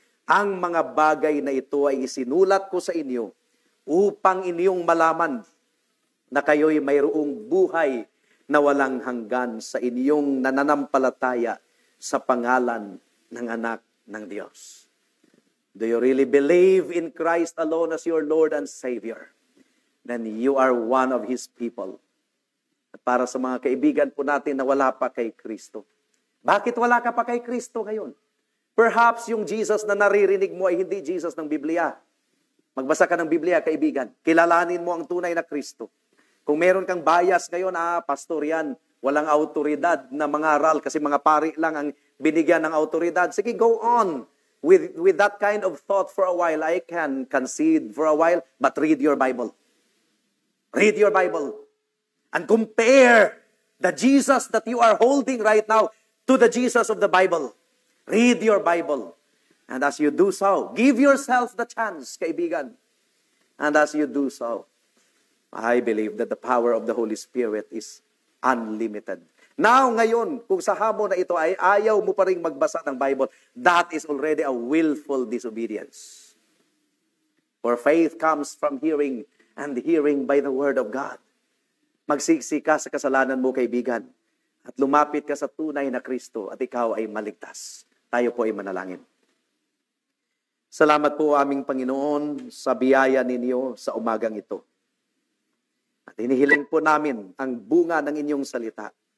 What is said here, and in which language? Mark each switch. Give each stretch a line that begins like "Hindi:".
Filipino: Ang mga bagay na ito ay isinulat ko sa inyo upang inyong malaman na kayo'y mayroong buhay na walang hanggan sa inyong nananampalataya sa pangalan ng anak ng Diyos.
English: Do you really believe in Christ alone as your Lord and Savior? Then you are one of His people.
Filipino: At para sa mga kaibigan po natin na wala pa kay Kristo. Bakit wala ka pa kay Kristo ngayon? Perhaps yung Jesus na naririnig mo ay hindi Jesus ng Biblia. Magbasa ka ng Biblia, kaibigan. Kilalanin mo ang tunay na Kristo. Kung meron kang bias ngayon, pastor yan, walang autoridad na mangaral kasi mga pari lang ang binigyan ng autoridad.
English: Sige, go on with that kind of thought for a while. I can concede for a while, but read your Bible. Read your Bible and compare the Jesus that you are holding right now to the Jesus of the Bible. Read your Bible. And as you do so, give yourself the chance, kaibigan. And as you do so, I believe that the power of the Holy Spirit is unlimited.
Filipino: Now, ngayon, kung sa hamon na ito ay ayaw mo pa rin magbasa ng Bible,
English: that is already a willful disobedience. For faith comes from hearing, and hearing by the Word of God.
Filipino: Magsiksi ka sa kasalanan mo, kaibigan, at lumapit ka sa tunay na Kristo at ikaw ay maligtas. Tayo po ay manalangin. Salamat po aming Panginoon sa biyaya ninyo sa umagang ito. At hinihiling po namin ang bunga ng inyong salita.